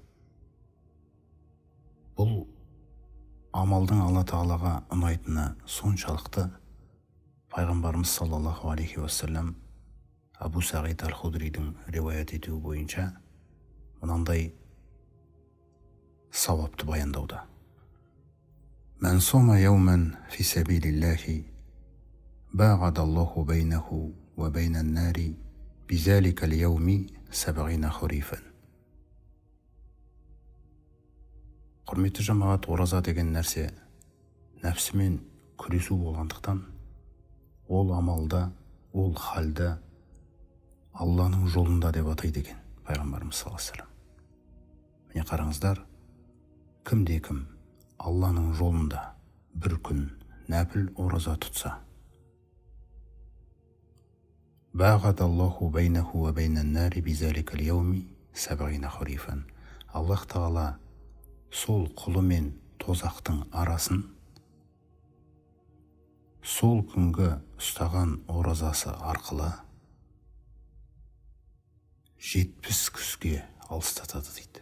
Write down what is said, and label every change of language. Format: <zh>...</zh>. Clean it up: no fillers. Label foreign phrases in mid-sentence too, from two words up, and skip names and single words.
<kk>Бұл амалдың Алла Тағалаға ұнайтыны соншалықты пайғамбарымыз</kk> <ar>صلى الله عليه وسلم</ar> <kk>Абу Сағид Аль-Худридің риуаят етуі бойынша мынандай сауапты баяндауда.</kk> <ar>من صام يوما في سبيل الله باعد الله بينه وبين النار بذلك اليوم سبعين خريفا.</ar> <kk>Құрметті жамағат, ораза деген нәрсе нәпсімен күресу болғандықтан, ол амалда, ол халда Алланың жолында деп атайды екен пайғамбарымыз</kk> <ar>صلى الله عليه وسلم.</ar> <kk>Міне қараңыздар, кімде-кім Алланың жолында бір күн нәпіл ораза тұтса,</kk> <ar>باعد الله بينه وبين النار بذلك اليوم سبعين خريفا.</ar> <kk>Аллах Тағала сол құлы мен тозақтың арасын сол күнгі ұстаған оразасы арқылы 70 күзге алыстатады дейді.</kk>